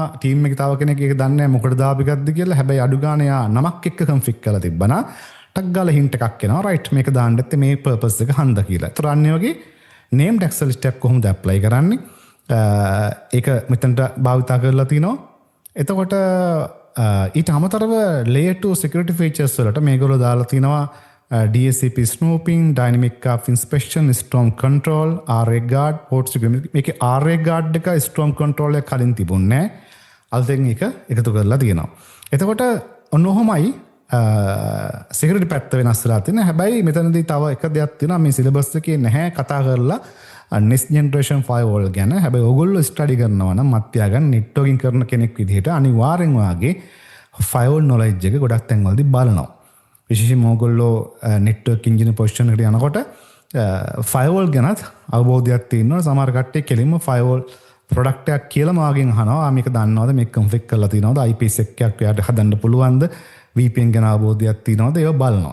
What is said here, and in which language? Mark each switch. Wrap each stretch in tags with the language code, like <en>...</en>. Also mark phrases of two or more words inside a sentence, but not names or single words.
<si>team එකේ තව කෙනෙක් ඒක දන්නේ නැහැ මොකටද දාපු එකක්ද කියලා. හැබැයි අඩු ගානේ යා නමක් එක්ක config කරලා තිබ්බනා ටක් ගාලා hint එකක් එනවා. right මේක දාන්න ඇත්තේ මේ purpose එක හන්ද කියලා. ඒතර අන්න වගේ</si> <en>named access list</en> <si>එකක් කොහොමද apply කරන්නේ? ඒක මෙතනට භාවිතා කරලා තිනවා. එතකොට ඊට අමතරව</si> <en>layer 2 security features</en> <si>වලට මේගොල්ලෝ දාලා තිනවා</si> <en>DSCP snooping, dynamic path inspection, storm control, RA guard, port security.</en> <si>මේකේ</si> <en>RA guard</en> <si>එක</si> <en>storm control</en> <si>එක කලින් තිබුණේ නැහැ. අලුතෙන් එක එකතු කරලා තියෙනවා. එතකොට ඔන්න ඔහොමයි සිකියුරිටි පැත්ත වෙනස් වෙලා තියෙනවා. හැබැයි මෙතනදී තව එක දෙයක් තියෙනවා මේ සිලබස් එකේ නැහැ කතා කරලා</si> <en>next generation firewall</en> <si>ගැන. හැබැයි ඕගොල්ලෝ ස්ටඩි කරනවා නම් මත්යාගන් networking කරන කෙනෙක් විදිහට අනිවාර්යෙන් වාගේ</si> <en>firewall knowledge</en> <si>එක ගොඩක් තැන්වලදී බලනවා. විශේෂයෙන්ම ඕගොල්ලෝ</si> <en>network engineer position</en> <si>එකට යනකොට firewall ගැනත් අවබෝධයක් තියෙනවා. සමහර කට්ටිය කෙලින්ම</si> <en>firewall product</en> <si>එකක් කියලා මාගෙන් අහනවා මේක දන්නවද මේක config කරලා තියෙනවද IPsec එකක් එයාට හදන්න පුළුවන්ද VPN ගැන අවබෝධයක් තියෙනවද ඒවා බලනවා.</si>